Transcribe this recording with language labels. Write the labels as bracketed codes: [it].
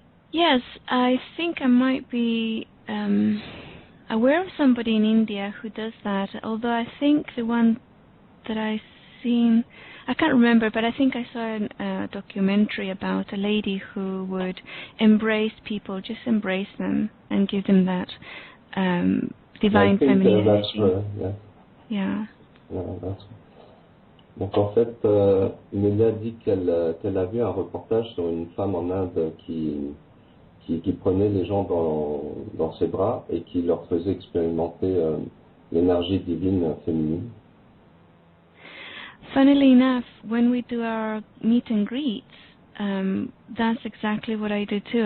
[en] Yes, I think I might be aware of somebody in India who does that, although I think the one that I've seen, I can't remember, but I think I saw a documentary about a lady who would embrace people, just embrace them and give them that divine feminine energy. Yeah. [fr] Donc en fait, Nelia dit qu'elle a vu un reportage sur une femme en Inde qui prenait les gens dans ses bras et qui leur faisait expérimenter l'énergie divine féminine. [en] Funnily enough, when we do our meet and greets, that's exactly what I do too.